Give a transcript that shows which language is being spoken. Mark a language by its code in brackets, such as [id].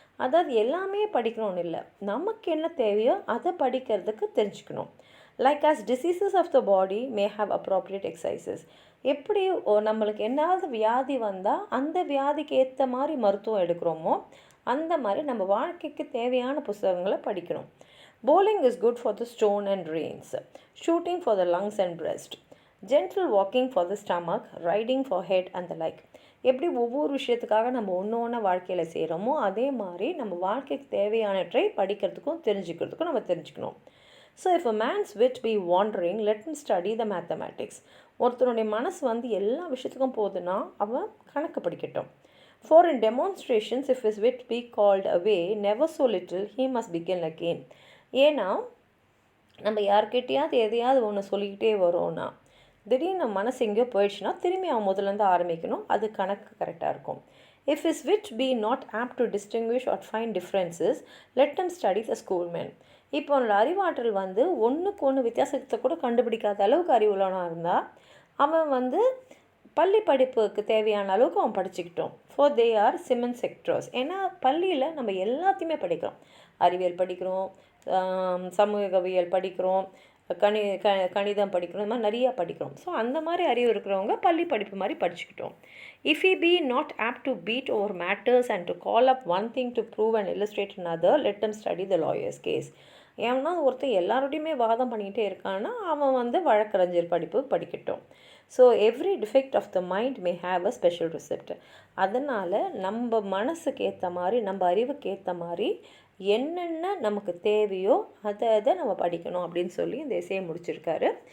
[ta] அதாவது எல்லாமே படிக்கணும்னு இல்லை, நமக்கு என்ன தேவையோ அதை படிக்கிறதுக்கு தெரிஞ்சுக்கணும். [en] Like as diseases of the body may have appropriate exercises. [ta] எப்படி நம்மளுக்கு என்னாவது வியாதி வந்தால் அந்த வியாதிக்கு ஏற்ற மாதிரி மருத்துவம் எடுக்கிறோமோ அந்த மாதிரி நம்ம வாழ்க்கைக்கு தேவையான புத்தகங்களை படிக்கணும். [en] Bowling is good for the stone and reins, shooting for the lungs and breast, gentle walking for the stomach, riding for head and the like. [ta] எப்படி ஒவ்வொரு விஷயத்துக்காக நம்ம ஒன்று ஒன்றா வாழ்க்கையில் செய்கிறோமோ அதே மாதிரி நம்ம வாழ்க்கைக்கு தேவையானவற்றை படிக்கிறதுக்கும் தெரிஞ்சுக்கிறதுக்கும் நம்ம தெரிஞ்சுக்கணும். [en] So if a man's wit be wandering let him study the mathematics. [ta] ஒருத்தருடைய மனசு வந்து எல்லா விஷயத்துக்கும் போகுதுன்னா அவன் கணக்கு படிக்கட்டும். [en] For in demonstrations, if his wit be called away, never so little, he must begin again. [ta] ஏன்னா நம்ம யார்கிட்டையாவது எதையாவது ஒன்று சொல்லிக்கிட்டே வரோன்னா திடீர்னு மனசு எங்கேயோ போயிடுச்சுன்னா திரும்பி அவன் முதலேருந்து ஆரம்பிக்கணும். அது கணக்கு கரெக்டாக இருக்கும். [en] If his wit be not apt to distinguish or find differences, let him study the schoolmen. [ta] இப்போ அவனோட அறிவாற்றல் வந்து ஒன்றுக்கு ஒன்று வித்தியாசத்தை கூட கண்டுபிடிக்காத அளவுக்கு அறிவுள்ளவனாக இருந்தால் அவன் வந்து பள்ளி படிப்புக்கு தேவையான அளவுக்கு அவன் படிச்சுக்கிட்டோம். [en] For they are சிமன் செக்டர்ஸ். [ta] ஏன்னா பள்ளியில் நம்ம எல்லாத்தையுமே படிக்கிறோம். அறிவியல் படிக்கிறோம், சமூகவியல் படிக்கிறோம், கணிதம் படிக்கிறோம், இந்த மாதிரி நிறையா படிக்கிறோம். ஸோ அந்த மாதிரி அறிவு இருக்கிறவங்க பள்ளி படிப்பு மாதிரி படிச்சுக்கிட்டோம். [en] If he be not apt to beat over matters and to call up one thing to prove and illustrate another, let him study the lawyer's case. [ta] ஏன்னா ஒருத்தர் எல்லாரோடையுமே வாதம் பண்ணிக்கிட்டே இருக்கான்னா அவன் வந்து வழக்கறிஞர் படிப்பு படிக்கட்டும். [en] So every defect of the mind may have a special receipt. [ta] அதனால் நம்ம மனசுக்கு ஏற்ற மாதிரி நம்ம அறிவுக்கு ஏற்ற மாதிரி என்னென்ன நமக்கு தேவையோ அதை நம்ம படிக்கணும் அப்படின்னு சொல்லி இந்த எஸ்ஸேயை முடிச்சிருக்காரு.